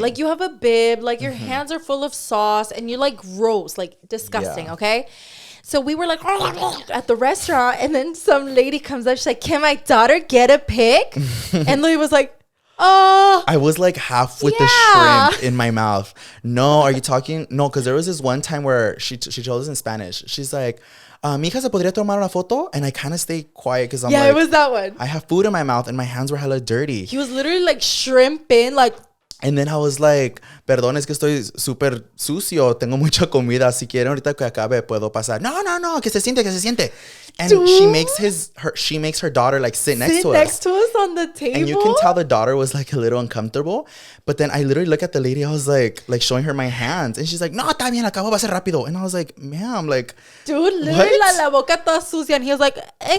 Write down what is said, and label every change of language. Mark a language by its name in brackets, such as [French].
[English] Like you have a bib, like your hands are full of sauce, and you're like gross, like disgusting, okay? So we were like at the restaurant, and then some lady comes up. She's like, can my daughter get a pic? And Louie was like, I was like half with the shrimp in my mouth. No, are you talking? No, because there was this one time where she told us in Spanish. She's like, [Spanish] mija, ¿se podría tomar una foto? [English] And I kind of stayed quiet because I'm like, it was that one. I have food in my mouth and my hands were hella dirty. He was literally like shrimping, like. And then I was like, [Spanish] perdón, es que estoy súper sucio. Tengo mucha comida. Si quieren, ahorita que acabe, puedo pasar. No, que se siente, que se siente. [English] And dude, she makes her daughter like sit next to us on the table. And you can tell the daughter was like a little uncomfortable. But then I literally look at the lady. I was like showing her my hands, and she's like, [Spanish] no, está bien, acabo, va a ser rápido. [English] And I was like, ma'am, like, dude, literally [Spanish] la boca toda sucia. [English] And he was like, okay.